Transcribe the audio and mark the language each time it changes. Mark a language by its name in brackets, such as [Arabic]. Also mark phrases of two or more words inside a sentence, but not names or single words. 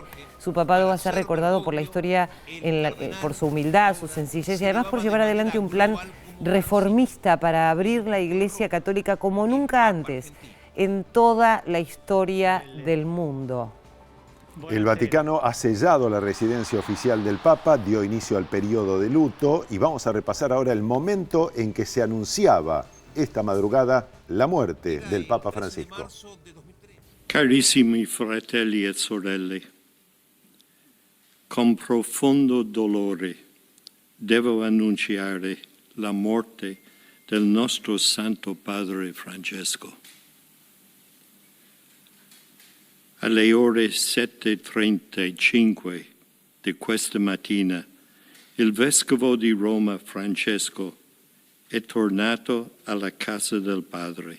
[Spanish] Su papado va a ser recordado por la historia, por su humildad, su sencillez y además por llevar adelante un plan reformista para abrir la Iglesia Católica como nunca antes en toda la historia del mundo. El Vaticano ha sellado la residencia oficial del Papa, dio inicio al periodo de luto y vamos a repasar ahora el momento en que se anunciaba esta madrugada la muerte del Papa Francisco. [Italian] Carissimi fratelli e sorelle, con profondo dolore devo annunciare la morte del nostro Santo Padre Francesco. Alle ore 7:35 di questa mattina, il Vescovo di Roma Francesco è tornato alla casa del Padre.